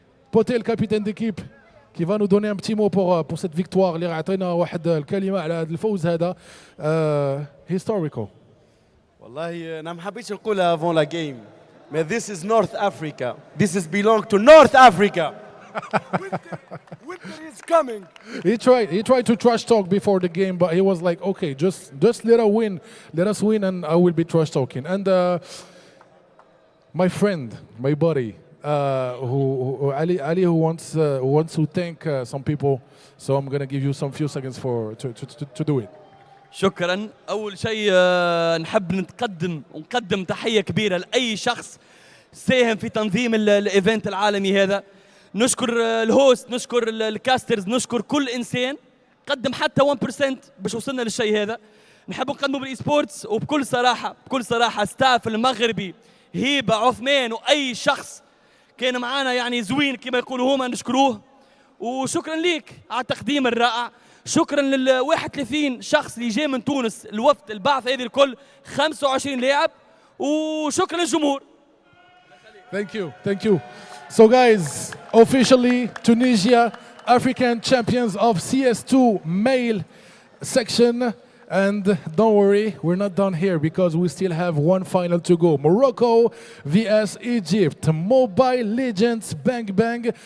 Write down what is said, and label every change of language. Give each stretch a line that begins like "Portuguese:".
French: Poté, le capitaine d'équipe, qui va nous donner un petit mot pour cette victoire
Arabic: اللي عطينا واحد الكلمة على هذا الفوز هذا
French: historical.
Arabic: والله أنا ما حبيتش نقولها
French: avant la game.
English: But this is North Africa. This is belong to North Africa. Winter is coming. He tried to trash talk before the game, but he was like, okay, just let us win, and I will be trash talking. And my friend, my buddy, Ali, who wants to thank some people, so I'm gonna give you some few seconds to do it.
Arabic: شكرا. أول شيء نحب نقدم تحية كبيرة لأي شخص ساهم في تنظيم الإيفنت العالمي هذا. نشكر الهوست، نشكر الكاسترز، نشكر كل إنسان قدم حتى 1% باش وصلنا للشيء هذا. نحب نقدمه بالإي سبورتس وبكل صراحة ستاف المغربي هيبة عثمان وأي شخص كان معانا يعني زوين كما يقولوا هما نشكروه. وشكرا ليك على التقديم الرائع. شكرا لل 31 شخص اللي جاي من تونس، الوفد البعث هذه الكل 25 لاعب، وشكرا للجمهور.
English: Thank you. So guys, officially Tunisia African champions of CS2 male section. And don't worry, we're not done here because we still have one final to go. Morocco vs Egypt. Mobile Legends Bang Bang.